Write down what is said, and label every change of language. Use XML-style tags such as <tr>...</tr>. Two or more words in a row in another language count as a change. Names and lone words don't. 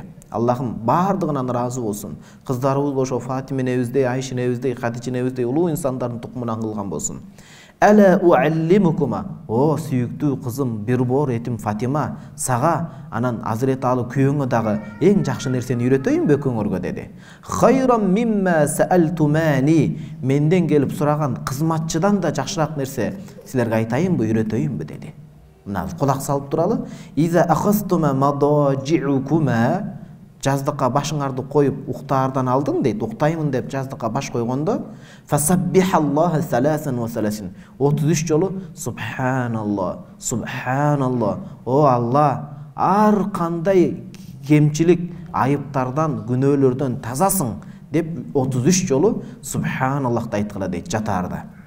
<ky>Аллахым бардыгынан ыраазы болсун. Кыздарыбыз ошо Фатима энебиздей, Айша энебиздей, Хадижа энебиздей улуу инсандардын тукумунан кылган болсун.</ky> <ar>ألا أعلمكما,</ar> <ky>о сүйүктүү кызым, бир бор этим Фатима, сага анан Азирет Али күйөөңө дагы эң жакшы нерсени үйрөтөйүнбү экөөңөргө деди.</ky> <ar>خيرا مما سألتماني,</ar> <ky>менден келип сураган кызматчыдан да жакшыраак нерсе силерге айтайынбы, үйрөтөйүнбү деди. Мына кулак салып туралы.</ky> <ar>إذا أخذتما مضاجعكما,</ar> <ky>жаздыкка башыңарды коюп уктаардан алдын дейт, уктаймын деп жаздыкка баш койгондо,</ky> <ar>فسبحا الله ثلاثا وثلاثين,</ar> <ky>33 жолу</ky> <ar>سبحان الله سبحان الله,</ar> <ky>о Алла, ар кандай кемчилик, айыптардан, күнөөлөрдөн тазасың деп 33 жолу субханаллахты айткыла дейт жатаарда.</ky>